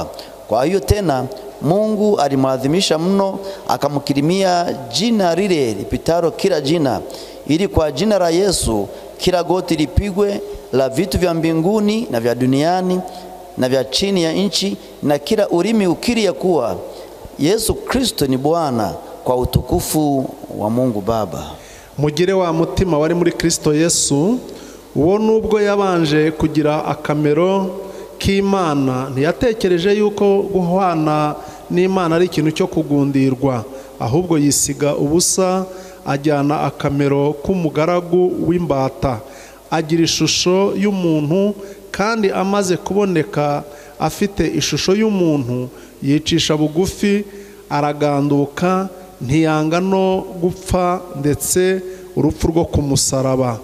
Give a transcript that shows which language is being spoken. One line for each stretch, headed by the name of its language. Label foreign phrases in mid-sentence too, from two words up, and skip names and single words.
Swahili: Kwa hiyo tena Mungu alimwadhimisha mno, akamkirimia jina lile lipitalo kila jina, ili kwa jina la Yesu kila goti lipigwe, la vitu vya mbinguni na vya duniani na vya chini ya nchi, na kila ulimi ukiri ya kuwa Yesu Kristo ni Bwana, kwa utukufu wa Mungu Baba.
Kinyarwanda: Mugire wa mutima wari muri Kristo Yesu, uwo nubwo yabanje kugira akamero k'Imana, ntiyatekereje yuko guhwana n'Imana ari ikintu cyo kugundirwa, ahubwo yisiga ubusa, ajyana akamero k'umugaragu w'imbata, agira ishusho y'umuntu, kandi amaze kuboneka afite ishusho y'umuntu, yicisha bugufi, araganduka, ntiyanga no gupfa, ndetse urupfu rwo ku musaraba.